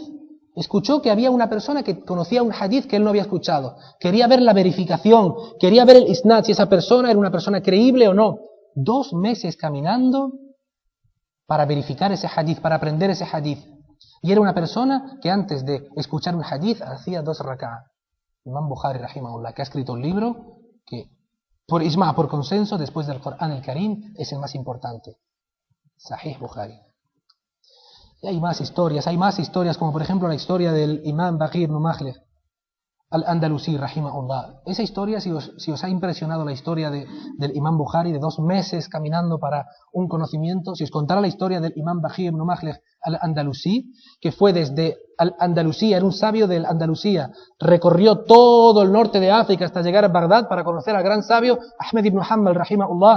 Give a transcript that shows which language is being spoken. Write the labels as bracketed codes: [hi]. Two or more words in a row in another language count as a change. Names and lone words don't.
[es] Escuchó que había una persona que conocía un hadith que él no había escuchado. Quería ver la verificación, quería ver el isnad, si esa persona era una persona creíble o no. 2 meses caminando para verificar ese hadith, para aprender ese hadith. Y era una persona que antes de escuchar un hadith hacía 2 rak'ah. Imam Bukhari, rahimahullah, que ha escrito un libro que, por ijma', por consenso, después del Corán [ar] الكريم, [es] es el más importante. Sahih Bukhari. Y hay más historias como por ejemplo la historia del Imam Baqi ibn Makhlad. al-Andalusí, rahimahullah. Esa historia, si os ha impresionado la historia del Imam Bukhari, de 2 meses caminando para un conocimiento, si os contara la historia del Imam Bahí ibn Makhlad al-Andalusí, que fue desde Al-Andalusía, era un sabio del Andalucía, recorrió todo el norte de África hasta llegar a Bagdad para conocer al gran sabio Ahmed ibn Hanbal, rahimahullah.